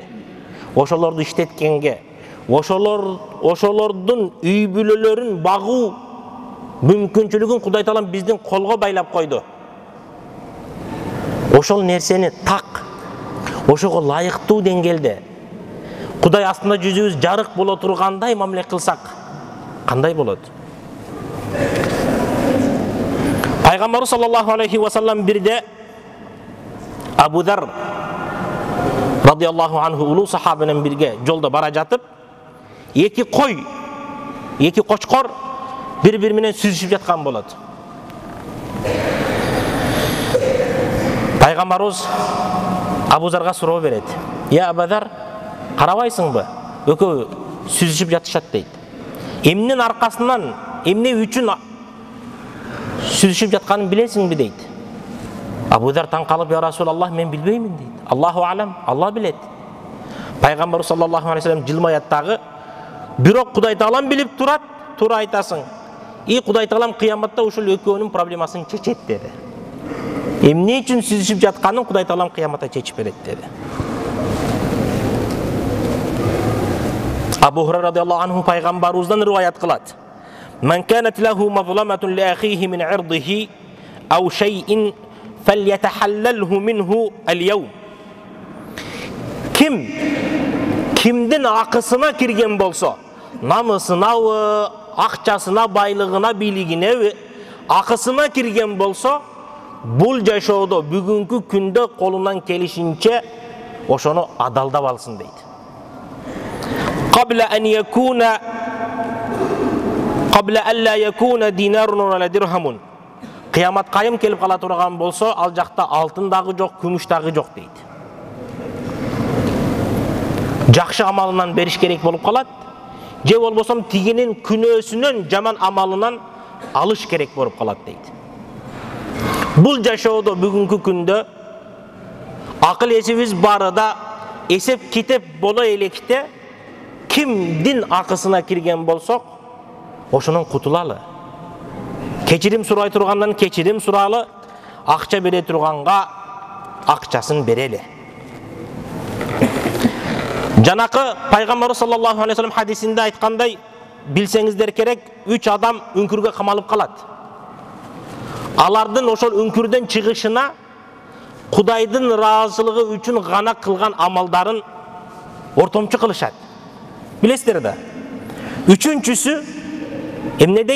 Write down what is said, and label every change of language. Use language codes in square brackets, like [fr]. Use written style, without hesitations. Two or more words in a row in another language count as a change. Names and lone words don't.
[ky] Ошолорду иштеткенге, ошолордун үй бүлөлөрүн багуу мүмкүнчүлүгүн Кудай Таалам биздин колго байлап койду. Ошол нерсени так, ошого лайыктуу деңгээлде Кудай астында жүзүбүз жарык боло тургандай мамиле кылсак, кандай болот? Пайгамбар [ar] صلى الله عليه وسلم [ky] бирде Абу Зар [ar] رضي الله عنه [ky] улуу сахаба менен бирге жолдо бара жатып, эки кой, эки кочкор бири-бири менен сүзүшүп жаткан болот. Пайгамбарыбыз Абу Зарга суроо берет. Я Абу Зар, карабайсыңбы? Экөө сүзүшүп жатышат дейт. Эмнин аркасынан, эмне үчүн сүзүшүп жатканын билесиңби дейт. Абу Зар таң калып, [ar] يا رسول الله, [ky] мен билбеймин дейт. [ar] الله أعلم, [ky] Алла билет. Пайгамбар [ar] صلى الله عليه وسلم [ky] жылмаят дагы, бирок Кудай Таалам билип турат, туура айтасың. Кудай Таалам кыяматта ушул экөөнүн проблемасын чечет деди. Эмне үчүн сүзүшүп жатканын Кудай Таалам кыяматта чечип берет деди. Абу Хурайра [ar] رضي الله عنه [ky] пайгамбарыбыздан риваят кылат. [ar] من كانت له مظلمة لأخيه من عرضه أو شيء فليتحلله منه اليوم. [ky] Кимдин акысына кирген болсо, намысынабы, акчасына, байлыгына, бийлигине, акысына кирген болсо, бул жашоодо бүгүнкү күндө колунан келишинче ошону адалдап алсын дейт. [ar] قبل ألا يكون دينار ولا درهم. [ky] Кыямат кайым келип кала турган болсо, ал жакта алтын дагы жок, күмүш дагы жок дейт. Жакшы амалынан бериш керек болуп калат, же болбосом тигинин күнөөсүнөн, жаман амалынан алыш керек болуп калат дейт. Бул жашоодо бүгүнкү күндө акыл эсибиз барыда эсеп китеп боло электе, кимдин акысына кирген болсок, ошонун кутулалы. Кечирим сурай тургандан кечирим суралы, акча бере турганга акчасын берели. Жанакы пайгамбар [ar] صلى الله عليه وسلم [ky] хадисинде айткандай, билсеңиздер керек, 3 адам үңкүргө камалып калат. Алардын ошол үңкүрдөн чыгышына Кудайдын ыраазылыгы үчүн гана кылган амалдарын ортомчу кылышат. Билесиздер да. Үчүнчүсү эмне дейт?